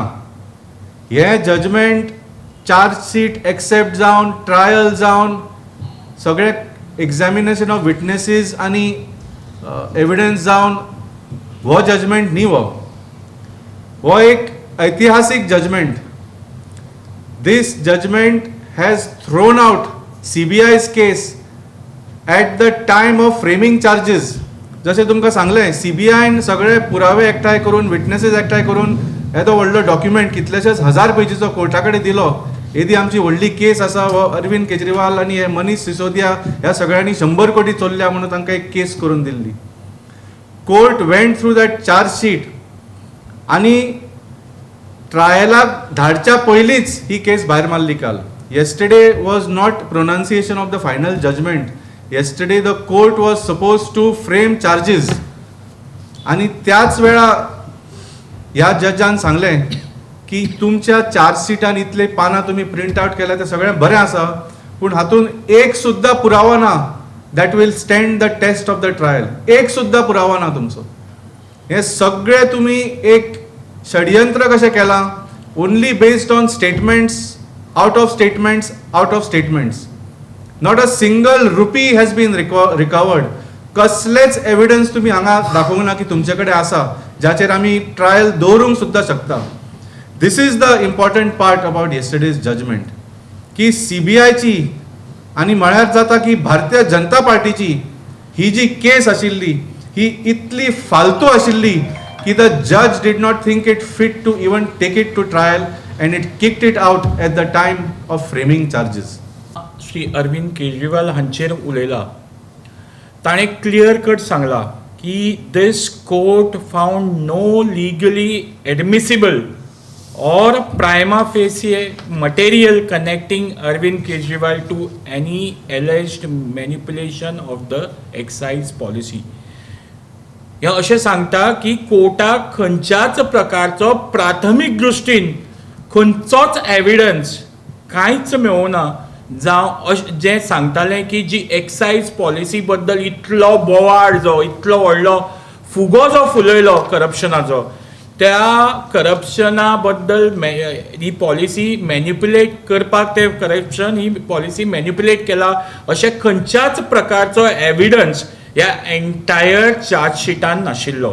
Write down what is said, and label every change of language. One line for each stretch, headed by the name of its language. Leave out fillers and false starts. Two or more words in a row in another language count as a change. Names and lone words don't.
Konkani: हे
English: judgment chargesheet accept
Konkani: जावन ट्रायल जावन सगळे
English: examination of witnesses
Konkani: आनी एविडन्स जावन हो जजमेंट न्ही. हो एक ऐतिहासीक जजमेंट.
English: This judgment has thrown out CBI's case at the time of framing charges.
Konkani: जशें तुमकां सांगलें, CBIन सगळे पुरावे एकठांय करून विटनेसीस एकठांय करून येदो व्हडलो डॉक्युमेंट कितलेशेच 1000 पेजीचो कोर्टा कडेन दिलो. येदी आमची व्हडली केस आसा. हो अरविंद केजरीवाल आनी हे मनीष सिसोदिया ह्या सगळ्यांनी 100 कोटी चोरल्या म्हणून तांकां एक केस करून दिल्ली.
English: court went through that chargesheet
Konkani: आनी ट्रायलाक धाडच्या पयलींच ही केस भायर मारली काल.
English: Yesterday was not pronunciation of the final judgment. Yesterday the court was supposed to frame charges.
Konkani: आणि त्याच वेळा ह्या जजान सांगलें की तुमच्या चार्जशीटान इतले पानां तुम्ही
English: print out
Konkani: केल्या ते सगळें बरें आसा, पूण हातून एक सुद्दां पुरावो ना
English: that will stand the test of the trial.
Konkani: एक सुद्दां पुरावो ना तुमचो. हे सगळे तुम्ही एक षडयंत्र कशें केलां,
English: only based on statements, out of statements. Not a single rupee has been recovered.
Konkani: कसलेच एविडन्स तुम्ही हांगा दाखोवंक ना की तुमचे कडेन आसा जाचेर आमी ट्रायल दवरूंक सुद्दां शकता.
English: this is the important part about yesterday's judgment
Konkani: की CBIची आनी म्हळ्यार जाता की भारतीय जनता पार्टीची ही जी केस आशिल्ली ही इतली फालतू आशिल्ली की
English: the judge did not think it fit to even take it to trial and it kicked it out at the time of framing charges.
Konkani: श्री अरविंद केजरीवाल हांचेर उलयला.
English: ताणें clear cut
Konkani: सांगला की
English: this court found no legally admissible or prima facie material connecting Arvind Kejriwal to any alleged manipulation of the excise policy.
Konkani: हे अशें सांगता की कोर्टाक खंयच्याच प्रकारचो प्राथमीक दृश्टीन खंयचोच एविडन्स कांयच मेळूना जावं जें सांगतालें की जी
English: excise policy
Konkani: बद्दल इतलो बोवाळ जो इतलो व्हडलो फुगो जो फुलयलो करप्शनाचो, त्या करप्शना बद्दल ही
English: policy manipulate
Konkani: करपाक ते करप्शन ही
English: policy manipulate
Konkani: केला अशें खंयच्याच प्रकारचो एविडन्स ह्या एंटायर चार्जशिटान नाशिल्लो.